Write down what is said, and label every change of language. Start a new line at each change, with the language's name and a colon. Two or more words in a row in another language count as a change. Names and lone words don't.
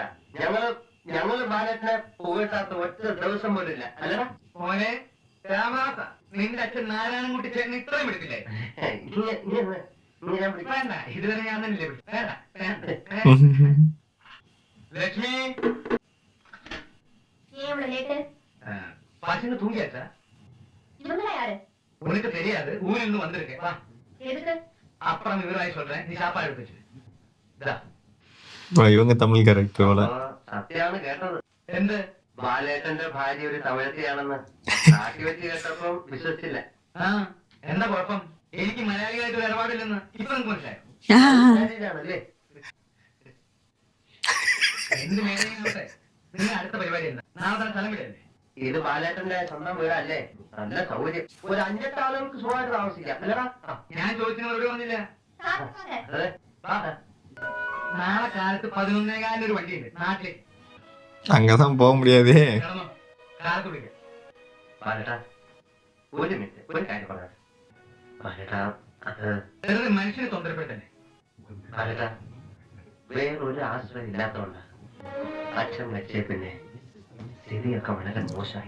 Malayalam: ഞങ്ങള് ബാലേട്ടനെ പുകഴ്ത്താത്ത ഒറ്റ ദിവസം പോലും ഇല്ല അല്ലടാ. മോനെ രാമാസ, നിന്റെ അച്ഛൻ നാരായണൻകുട്ടി ചേട്ടൻ ഇത്രയും എടുത്തില്ലേ? ഞാൻ വിളിക്കാം. വേണ്ട, ഇതുവരെ ഞാൻ തന്നെ വിളിച്ചു. വേണ്ട, വേണ്ട, വേണ്ട. ലക്ഷ്മി
Tamil: ஏன் இவ்வளவு லேட்டு? பசங்க தூங்கியாச்சா? இவங்களா யாரு? உனக்கு தெரியாது, ஊரில் இருந்து வந்திருக்கேன். வா, எதுக்கு? அப்புறம் விவரமாய் சொல்றேன், நீ சாப்பாடு எடுத்து வச்சிரு. இதா. இவங்க தமிழ் கேரக்டர் போல.
Malayalam: സത്യാണ് കേട്ടത്. എന്ത്? ബാലേട്ടന്റെ ഭാര്യ ഒരു തമിഴത്തിയാണെന്ന് നാട്ടി വെച്ച് കേട്ടപ്പം വിശ്വസിച്ചില്ല. ആ, എന്താ കുഴപ്പം? എനിക്ക് മലയാളികളായിട്ട് ഒരു ഇടപാടില്ലെന്ന് ഇപ്പൊ നിങ്ങൾക്ക് മനസ്സിലായോ? ശരിയാണല്ലേ? എന്ത് മേഖലയിലോട്ടെ നിങ്ങൾ അടുത്ത പരിപാടി എന്താ? നാളെ തന്നെ സ്ഥലം വിടല്ലേ? ഇത് ബാലേട്ടന്റെ സ്വന്തം വീടല്ലേ, നല്ല സൗകര്യം. ഒരു 5-8 ആളുകൾക്ക് സുഖമായിട്ട് താമസിക്കാം അല്ലടാ. ഞാൻ ചോദിച്ചതിന് മറുപടി പറഞ്ഞില്ല.
Tamil: சாப்பிடுவாங்க.
Malayalam: അതെ. വാ. നാളെ കാലത്ത് 11:15 ഒരു വണ്ടിയുണ്ട് നാട്ടില്.
Tamil: அங்கதான் போக முடியாதே.
Malayalam: കിടന്നോ, കാലത്ത് വിളിക്കാം. ബാലേട്ടാ ഒരു മിനിറ്റ്, ഒരു കാര്യം പറയാം. ബാലേട്ടാ അത് വെറുതെ മനുഷ്യനെ തൊന്തരപ്പെട്ടല്ലേ. ബാലേട്ടാ വേറൊരു ആശ്രയം ഇല്ലാത്തതുകൊണ്ട് അച്ഛൻ വെച്ചേ പിന്നെ സ്ഥിതിയൊക്കെ വളരെ മോശമായി.